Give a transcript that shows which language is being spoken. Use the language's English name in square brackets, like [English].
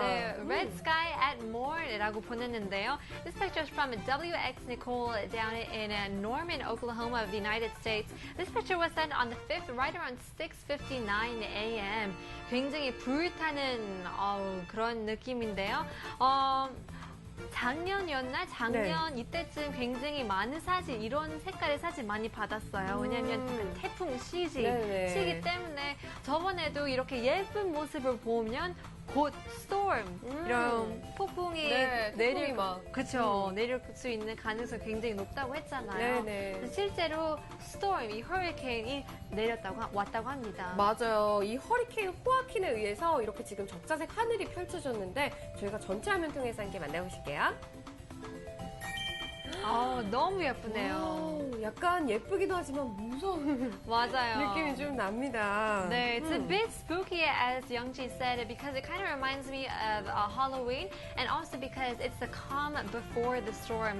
[English] 네, Red Sky at Morn이라고 보냈는데요. This picture is from WX Nicole down in Norman, Oklahoma of the United States. This picture was sent on the 5th, right around 6:59 a.m. [Korean] 굉장히 불타는 그런 느낌인데요. 작년이었나? 작년 이때쯤 굉장히 많은 사진, 이런 색깔의 사진 많이 받았어요. 왜냐면 그 태풍 시기 때문에 저번에도 이렇게 예쁜 모습을 보면 곧 storm, 이런 폭풍이 태풍이 막. 내릴 수 있는 가능성이 굉장히 높다고 했잖아요. 네네. 실제로 storm, 이 허리케인이 왔다고 합니다. 맞아요. 이 허리케인 호아킨에 의해서 이렇게 지금 적자색 하늘이 펼쳐졌는데 저희가 전체 화면 통해서 함께 만나보실게요. 너무 예쁘네요. 와우, 약간 예쁘기도 하지만 무서운 맞아요. 느낌이 좀 납니다. [English] 네, it's a bit spooky as Youngji said because it kind of reminds me of Halloween and also because it's the calm before the storm.